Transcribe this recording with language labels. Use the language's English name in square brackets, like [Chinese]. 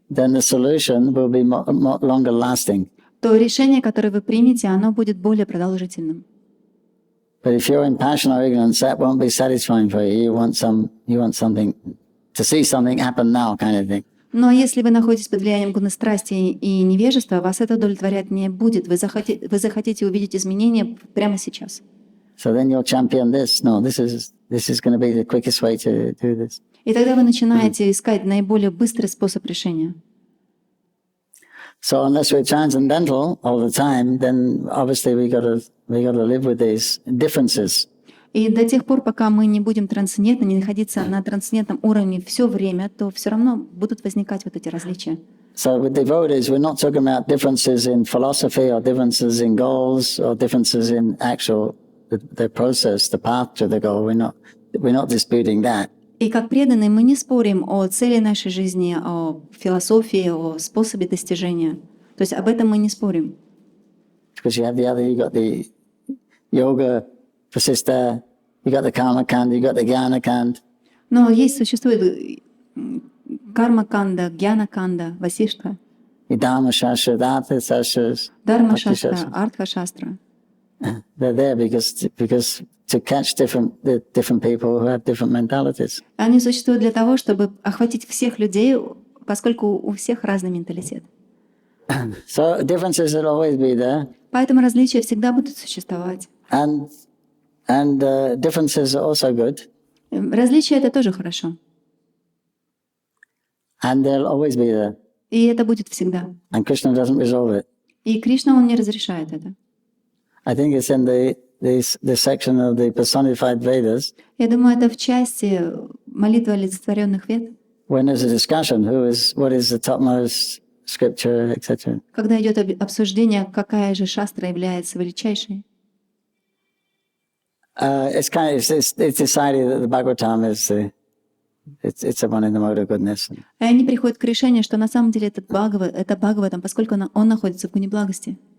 [English] then the solution will be more longer lasting. [Russian] то решение, которое вы примете, оно будет более продолжительным. [English] But if you're in passion or ignorance, that won't be satisfying for you. You want something to see something happen now, kind of thing. [Russian] Но если вы находитесь под влиянием гуна-страсти и невежества, вас это удовлетворять не будет. Вы захотите увидеть изменения прямо сейчас. [English] So then you'll champion this. No, this is going to be the quickest way to do this. [Russian] И тогда вы начинаете искать наиболее быстрый способ решения. [English] So unless we're transcendental all the time, then obviously we got to live with these differences. [Russian] И до тех пор, пока мы не будем трансцендентны, не находиться на трансцендентном уровне все время, то все равно будут возникать вот эти различия. [English] So with devotees, we're not talking about differences in philosophy or differences in goals or differences in actual the process, the path to the goal. We're not disputing that. [Russian] И как преданные мы не спорим о цели нашей жизни, о философии, о способе достижения. То есть об этом мы не спорим. [English] Because you have the other, you got the yoga, vasista, you got the karma kanda, you got the jnana kanda. [Russian] Но существует карма-канда, гьяна-канда, васиштха, [English] Dharma shastra, artha shastras, [Russian] дharma-шастра, артха-шастра. [English] they're there because to catch different people who have different mentalities. [Russian] Они существуют для того, чтобы охватить всех людей, поскольку у всех разный менталитет. [English] So differences will always be there, [Russian] Поэтому различия всегда будут существовать. [English] and differences are also good, [Russian] Различия — это тоже хорошо. [English] and they'll always be there. [Russian] И это будет всегда. [English] And Krishna doesn't resolve it. [Russian] И Кришна, он не разрешает это. [English] I think it's in the section of the personified Vedas [Russian] Я думаю, это в части молитвы олицетворенных вед, [English] when there's a discussion what is the topmost scripture, etc. [Russian] когда идет обсуждение, какая же шастра является величайшей. [English] It's decided that the Bhagavatam is it's the one in the mode of goodness. [Russian] И они приходят к решению, что на самом деле это Бхагаватам, поскольку он находится в гуне благости.